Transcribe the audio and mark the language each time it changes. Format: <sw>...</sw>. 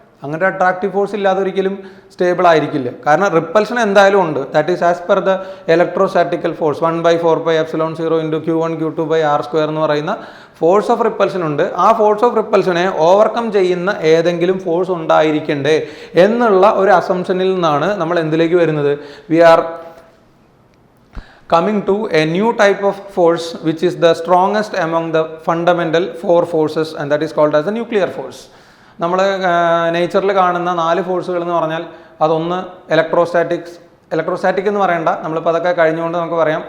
<ml>അങ്ങനെ attractive force ഇല്ലാതെ ഒരിക്കലും സ്റ്റേബിൾ ആയിരിക്കില്ല. കാരണം റിപ്പൽഷൻ എന്തായാലും ഉണ്ട്.</ml> <en>that is as per the electrostatical force 1/4πε0 × Q1 Q2/r²</en> <ml>എന്ന് പറയുന്ന</ml> <en>Force of repulsion ഉണ്ട്.</en> <ml>ആ ഫോഴ്സ് ഓഫ് റിപ്പൽഷനെ ഓവർകം ചെയ്യുന്ന ഏതെങ്കിലും ഫോഴ്സ് ഉണ്ടായിരിക്കണ്ടേ എന്നുള്ള ഒരു അസംഷനിൽ നിന്നാണ് നമ്മൾ എന്തിലേക്ക് വരുന്നത്?</ml> <en>We are coming to a new type of force which is the strongest among the fundamental 4 forces, and that is called as the nuclear force.</en> <ml>നമ്മൾ നേച്ചറിൽ കാണുന്ന 4 ഫോഴ്സുകൾ എന്ന് പറഞ്ഞാൽ അതൊന്ന് ഇലക്ട്രോസ്റ്റാറ്റിക് എന്ന് പറയേണ്ട, നമ്മളിപ്പോൾ അതൊക്കെ കഴിഞ്ഞുകൊണ്ട് നമുക്ക് പറയാം.</ml>